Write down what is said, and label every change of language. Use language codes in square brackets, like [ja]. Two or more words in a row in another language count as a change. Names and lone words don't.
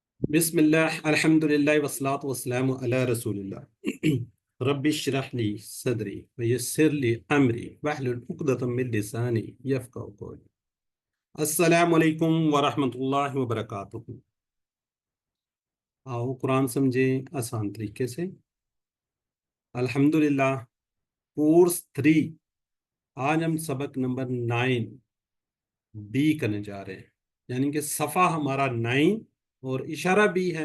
[ar] بسم الله الحمد لله والصلاة والسلام على رسول الله رب اشرح لي صدري ويسر لي أمري واحلل عقدة من لساني يفقهوا قولي. السلام عليكم ورحمة الله وبركاته. [hi] आओ कुरान समझें आसान तरीके से। अल्हम्दुलिल्लाह कोर्स 3 आज हम सबक नंबर 9 बी करने जा रहे हैं, यानी कि सफ़ा हमारा 9 और इशारा भी है।